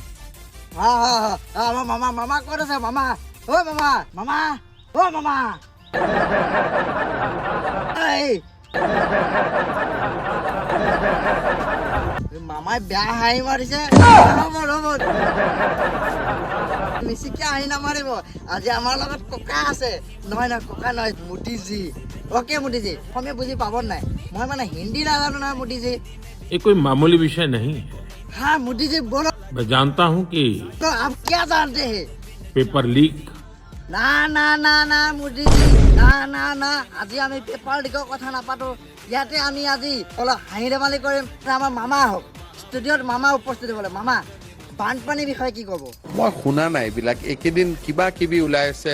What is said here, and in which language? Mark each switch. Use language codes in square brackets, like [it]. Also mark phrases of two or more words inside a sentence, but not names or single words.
[as] আমাৰ মামা ক'ত আছে? মামা এই মামাই বেয়া হাঁহি মাৰিছে। ৰ'ব মিচিকে হাঁহি নামাৰিব। আজি আমাৰ লগত ককা আছে। নহয় ককা নহয়, মোদীজী। অ'কে মোদীজী, অসমীয়া বুজি পাব নাই? মই মানে হিন্দী নাজানো নহয় মোদীজী। [hi] ये कोई मामूली विषय नहीं है। हाँ मोदी जी बोलो। मैं जानता हूँ कि तो आप क्या जानते हैं? [en] paper leak [as] না মোদি জি না আজি আমি [en] paper leak [as] কথা নাপাতো। ইয়াতে আমি আজি অলপ হাঁহি ধেমালি কৰিম। আমাৰ মামা আহক ষ্টুডিঅ'ত, মামা উপস্থিত হ'লে। মামা বানপানীৰ বিষয়ে কি ক'ব? মই শুনা নাই এইবিলাক, এইকেইদিন কিবা কিবি ওলাই আছে।